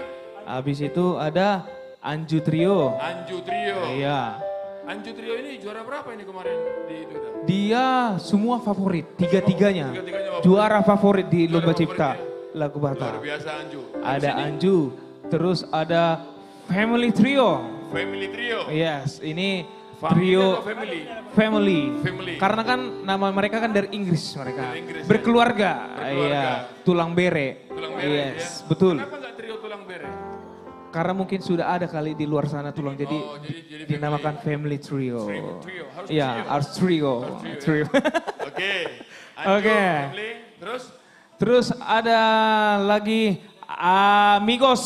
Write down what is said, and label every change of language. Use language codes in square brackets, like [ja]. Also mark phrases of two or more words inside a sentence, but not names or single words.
[id] Habis itu ada Anju Trio. Anju Trio. Iya. Anju Trio ini juara berapa ini kemarin di Twitter? Dia semua favorit, tiga-tiganya. Tiga-tiganya favorit. Juara favorit di Juara Lomba favorit Cipta ya. Lagu Luar Batak. biasa Anju. Ada Habis ini Anju, terus ada Family Trio. Family Trio. Yes, ini Family trio atau family? family. Family. Karena kan nama mereka kan dari Inggris mereka. Dari Inggris, ya. Berkeluarga. Berkeluarga. Iya, [bbc] tulang bere. Tulang bere [id] Yes, ya. betul. Kenapa nggak trio [bbc] tulang bere? [id] Karena mungkin sudah ada kali di luar sana tulang jadi, Oh, jadi dinamakan Family Trio. Trio. Harus Iya, trio. harus trio. Harus Trio. Oke. Anju, Oke. Family. Terus? Terus ada lagi Amigos.